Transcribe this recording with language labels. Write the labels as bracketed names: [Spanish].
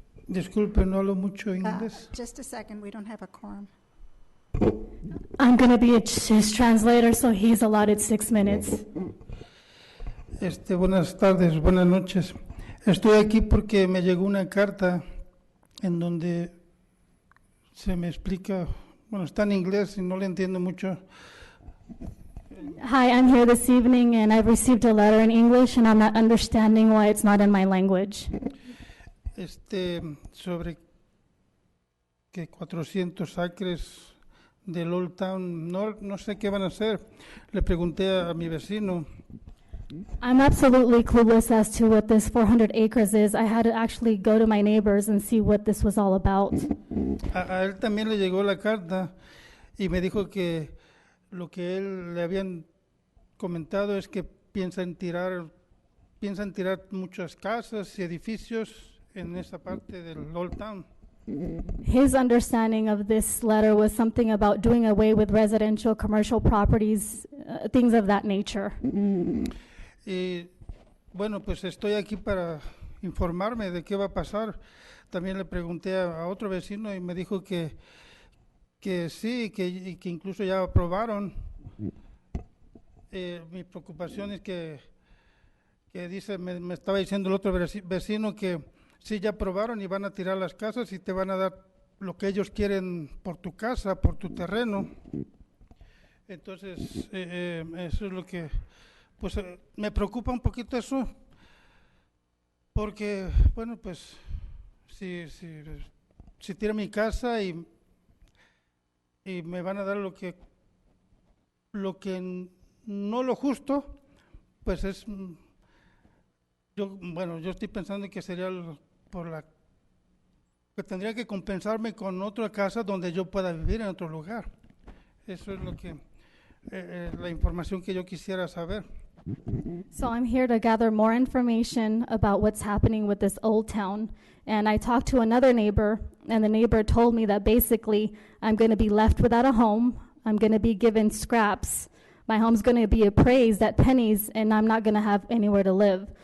[Spanish] Disculpe, no hablo mucho inglés. [English] Just a second, we don't have a quorum. I'm going to be his translator, so he's allotted 6 minutes. [Spanish] Buenas tardes, buenas noches. Estoy aquí porque me llegó una carta en donde se me explica, bueno, está en inglés y no le entiendo mucho. [English] Hi, I'm here this evening, and I've received a letter in English, and I'm not understanding why it's not in my language. [Spanish] Sobre que 400 acres del Old Town, no sé qué van a hacer. Le pregunté a mi vecino. [English] I'm absolutely clueless as to what this 400 acres is. I had to actually go to my neighbors and see what this was all about. [Spanish] A él también le llegó la carta y me dijo que lo que él le habían comentado es que piensan tirar muchas casas y edificios en esa parte del Old Town. [English] His understanding of this letter was something about doing away with residential, commercial properties, things of that nature. [Spanish] Y bueno, pues estoy aquí para informarme de qué va a pasar. También le pregunté a otro vecino y me dijo que sí, que incluso ya aprobaron. Mi preocupación es que dice, me estaba diciendo el otro vecino que sí, ya aprobaron y van a tirar las casas y te van a dar lo que ellos quieren por tu casa, por tu terreno. Entonces, eso es lo que, pues me preocupa un poquito eso, porque, bueno, pues, si tira mi casa y me van a dar lo que no lo justo, pues es, yo estoy pensando que sería que tendría que compensarme con otra casa donde yo pueda vivir en otro lugar. Eso es lo que, la información que yo quisiera saber. [English] So I'm here to gather more information about what's happening with this Old Town. And I talked to another neighbor, and the neighbor told me that basically I'm going to be left without a home. I'm going to be given scraps. My home's going to be appraised at pennies, and I'm not going to have anywhere to live.